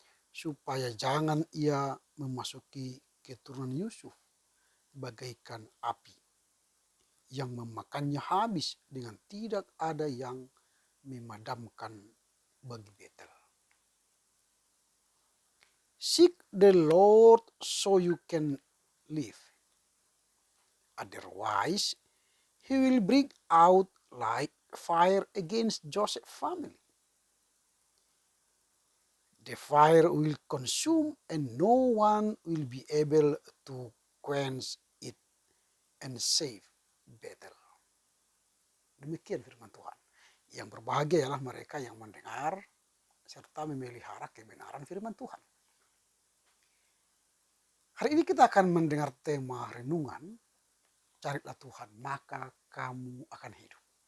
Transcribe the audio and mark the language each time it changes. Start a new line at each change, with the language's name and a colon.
Indonesian: Supaya jangan ia memasuki keturunan Yusuf bagaikan api yang memakannya habis dengan tidak ada yang memadamkan bagi Betel.
English: Seek the Lord so you can live. Otherwise, he will break out like fire against Joseph's family. The fire will consume and no one will be able to quench it and save Bethel.
Indonesian: Demikian firman Tuhan. Yang berbahagia ialah mereka yang mendengar serta memelihara kebenaran firman Tuhan. Hari ini kita akan mendengar tema renungan, carilah Tuhan maka kamu akan hidup.